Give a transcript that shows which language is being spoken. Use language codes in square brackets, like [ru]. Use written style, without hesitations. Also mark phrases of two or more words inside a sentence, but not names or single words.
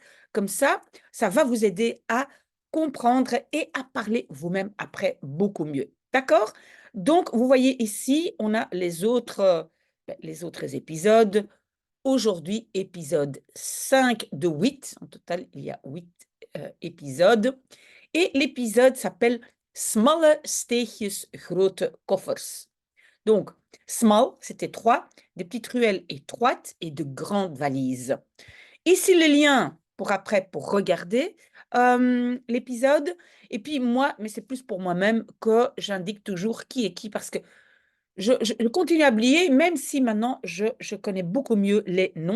[fr] Comme ça va vous aider à comprendre et à parler vous-même après beaucoup mieux. D'accord? Donc vous voyez ici, on a les autres épisodes. Aujourd'hui, épisode 5 de 8. En total, il y a 8 épisodes. Et l'épisode s'appelle Smalle steegjes, grote koffers. Donc, small, c'était 3, des petites ruelles étroites et de grandes valises. Ici, le lien pour après, pour regarder l'épisode. Et puis moi, mais c'est plus pour moi-même que j'indique toujours qui est qui parce que je continue à oublier, même si maintenant je connais beaucoup mieux les noms.